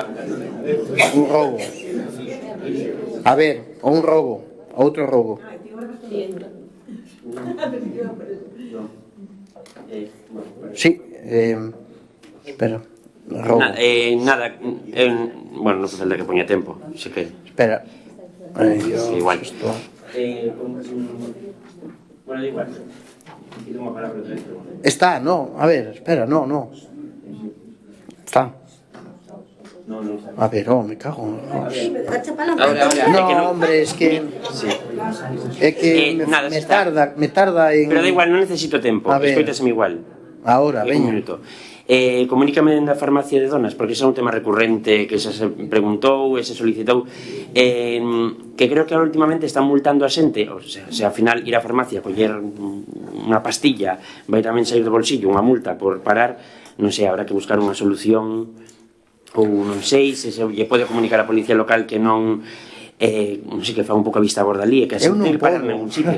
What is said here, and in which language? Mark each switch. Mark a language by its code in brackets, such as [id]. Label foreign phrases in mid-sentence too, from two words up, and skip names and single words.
[es] Un robo. A ver, un robo, outro robo. Sí, espera. [gl] Nada, bueno, non foi falta que poña tempo, se que... [es] Espera. Ai, Dios, igual. Esto... Bueno, da igual. Está, no, a ver, espera, no. Está. A ver, me cago en Dios. No, hombre, es que... [gl] É que [es] me tarda en... [gl] Pero da igual, non necesito tempo, escoitaseme igual. [es] Ahora, [gl] veña. Un minuto. Comunícame da farmacia de Donas, porque ese é un tema recurrente que se preguntou e se solicitou, que creo que últimamente están multando a xente, [es] o sea, [gl] ao final ir á farmacia a coller unha pastilla vai tamén sair do bolsillo unha multa por parar, non sei, habrá que buscar unha solución, ou non sei se lle pode comunicar a policía local que non non sei, que fa un pouco a vista gorda ali, e que a xente ten que parar en algún sitio.